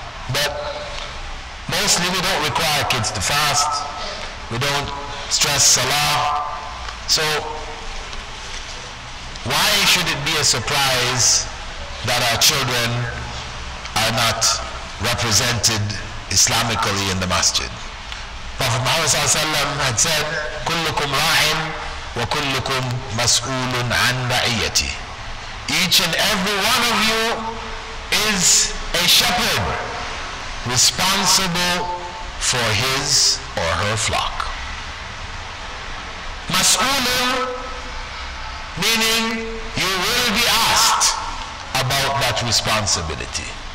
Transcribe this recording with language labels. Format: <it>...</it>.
<en>But mostly we don't require kids to fast. We don't stress salah. So why should it be a surprise that our children are not represented Islamically in the masjid? Prophet Muhammad ﷺ had said,</en> <ar>كُلُّكُمْ رَاعٍ وَكُلُّكُمْ مَسْئُولٌ عَنْ رَعِيَّتِهِ.</ar> <en>Each and every one of you is a shepherd responsible for his or her flock. Mas'ulun, meaning you will be asked about that responsibility.</en>